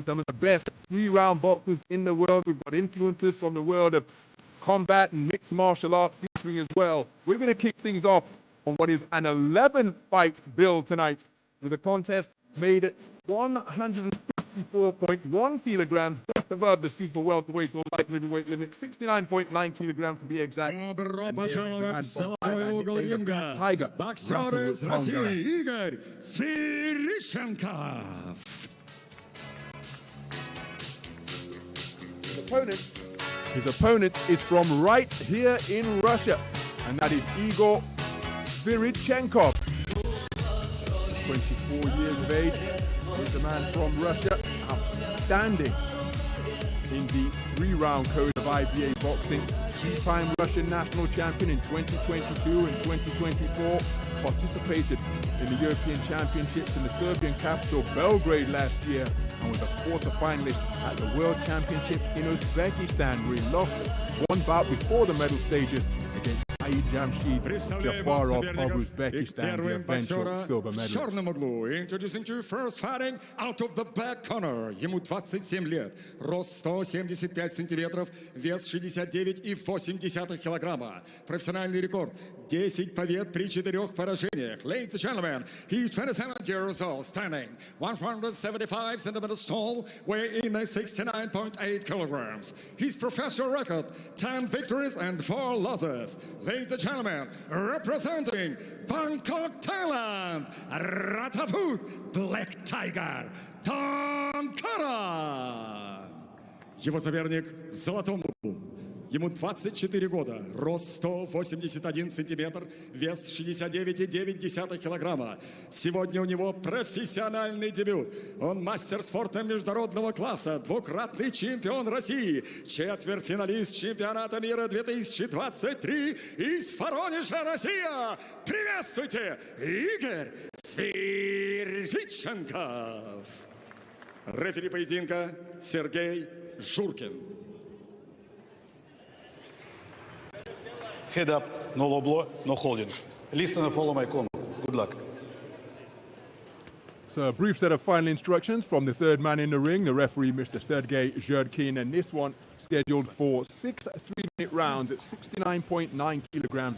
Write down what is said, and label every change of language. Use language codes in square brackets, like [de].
[en] Some of the best three-round boxers in the world. We've got influences from the world of combat and mixed martial arts featuring as well. We're going to kick things off on what is an 11-fight bill tonight, with a contest made at 154.1 kilograms, just above the super welterweight or light middleweight limit, 69.9 kilograms to be exact. [ru] Добро пожаловать в золотой угол ринга. Боксер из России Игорь Sviridchenkov. [en] His opponent is from right here in Russia, and that is Igor Sviridchenkov. 24 years of age. He's a man from Russia, outstanding in the three-round code of IBA boxing. Two-time Russian national champion in 2022 and 2024. Participated in the European Championships in the Serbian capital Belgrade last year, and was a quarter-finalist at the World Championships in Uzbekistan, where he lost one bout before the medal stages against Jafarov of Uzbekistan, the eventual silver medalist. [ru] В черном углу, [en] introducing to first fighting out of the back corner. [ru] Ему 27 лет, рост 175 сантиметров, вес 69,8 килограмма. Профессиональный рекорд 10 побед при 4 поражениях. [en] Ladies and gentlemen, he's 27 years old, standing 175 centimeters tall, weighing 69.8 kilograms. His professional record, 10 victories and 4 losses. Ladies and gentlemen, representing Bangkok, Thailand, Rattawut Black Tiger Thongaram. [ru] Его соперник в золотом углу. Ему 24 года, рост 181 сантиметр, вес 69,9 килограмма. Сегодня у него профессиональный дебют. Он мастер спорта международного класса, двукратный чемпион России, четвертьфиналист чемпионата мира 2023 из Воронежа, Россия. Приветствуйте, Игорь Sviridchenkov. Рефери поединка Сергей Журкин. [en] Head up, no low blow, no holding. Listen and follow my command. Good luck. So a brief set of final instructions from the third man in the ring, the referee, Mr. Sergei Zhurkin, and this one scheduled for 6 3-minute rounds at 69.9 kilograms.